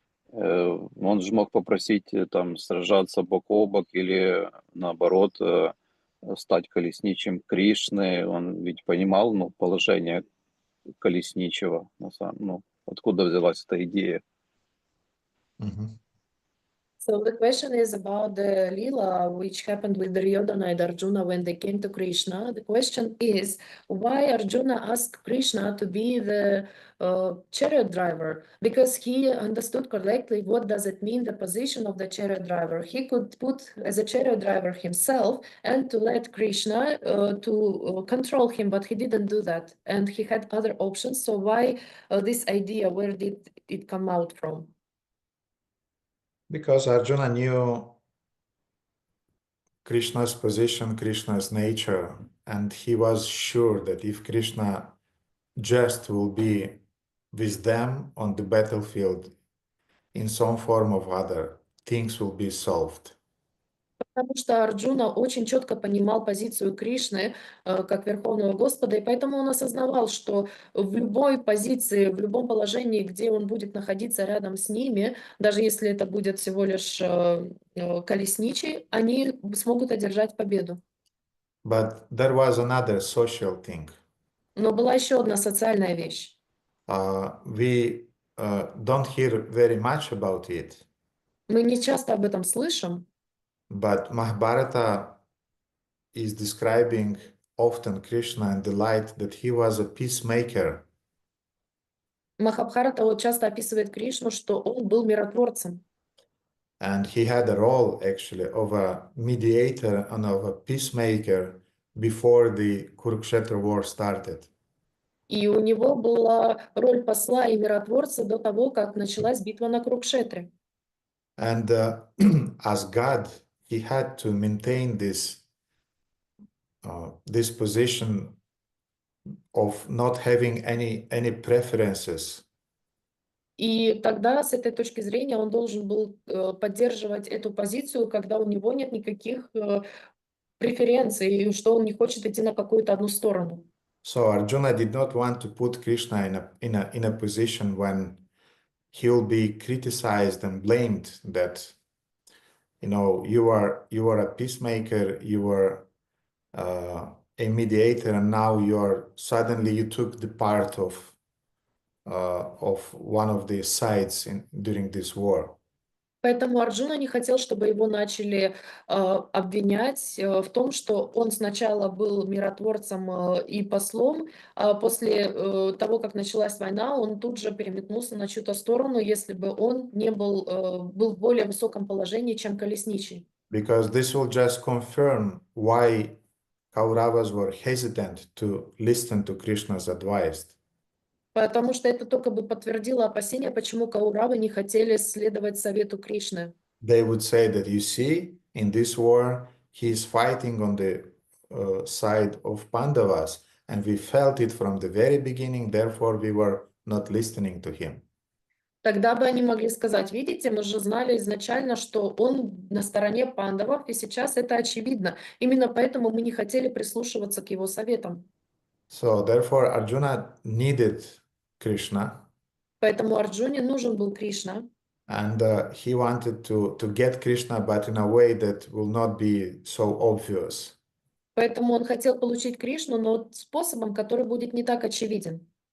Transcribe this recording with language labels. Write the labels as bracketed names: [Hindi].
[Russian] Он же мог попросить сражаться бок о бок или наоборот стать колесничим Кришны. Он ведь понимал положение колесничего. Откуда взялась эта идея? [English] So the question is about the Leela which happened with Duryodhana and Arjuna when they came to Krishna. The question is why Arjuna asked Krishna to be the chariot driver, because he understood correctly what does it mean, the position of the chariot driver. He could put as a chariot driver himself and to let Krishna to control him, but he didn't do that, and he had other options. So why this idea, where did it come out from? Because Arjuna knew Krishna's position, Krishna's nature, and he was sure that if Krishna just will be with them on the battlefield in some form or other, things will be solved. [Russian] Потому что Арджуна очень четко понимал позицию Кришны как Верховного Господа, и поэтому он осознавал, что в любой позиции, в любом положении, где он будет находиться рядом с ними, даже если это будет всего лишь колесничий, они смогут одержать победу. [English] But there was another social thing. [Russian] Но была еще одна социальная вещь. [English] We don't hear very much about it, [Russian] Мы не часто об этом слышим, [English] but Mahabharata is describing often Krishna and the light that he was a peacemaker. [Russian] Махабхарата вот часто описывает Кришну, что он был миротворцем. [English] And he had a role actually of a mediator and of a peacemaker before the Kurukshetra war started. [Russian] И у него была роль посла и миротворца до того, как началась битва на Курукшетре. [English] And as God, he had to maintain this position of not having any preferences. [Russian] И тогда, с этой точки зрения, он должен был поддерживать эту позицию, когда у него нет никаких преференций, и что он не хочет идти на какую-то одну сторону. [English] So Arjuna did not want to put Krishna in a position when he will be criticized and blamed that, you know, you are a peacemaker, you are a mediator, and now suddenly you took the part of one of the sides during this war. [Russian] Поэтому Арджуна не хотел, чтобы его начали обвинять в том, что он сначала был миротворцем и послом, а после того, как началась война, он тут же переметнулся на чью-то сторону, если бы он не был в более высоком положении, чем колесничий. [English] Because this will just confirm why Kauravas were hesitant to listen to Krishna's advice. [Russian] Потому что это только бы подтвердило опасения, почему Кауравы не хотели следовать совету Кришны. [English] They would say that, you see, in this war, he is fighting on the side of Pandavas, and we felt it from the very beginning, therefore we were not listening to him. [Russian] Тогда бы они могли сказать, видите, мы же знали изначально, что он на стороне пандавов, и сейчас это очевидно. Именно поэтому мы не хотели прислушиваться к его советам. [English] So therefore Arjuna needed Krishna. [Russian] Поэтому Арджуне нужен был Кришна. [English] And he wanted to get Krishna, but in a way that will not be so obvious. [Russian] Поэтому он хотел получить Кришну, но способом, который будет не так очевиден.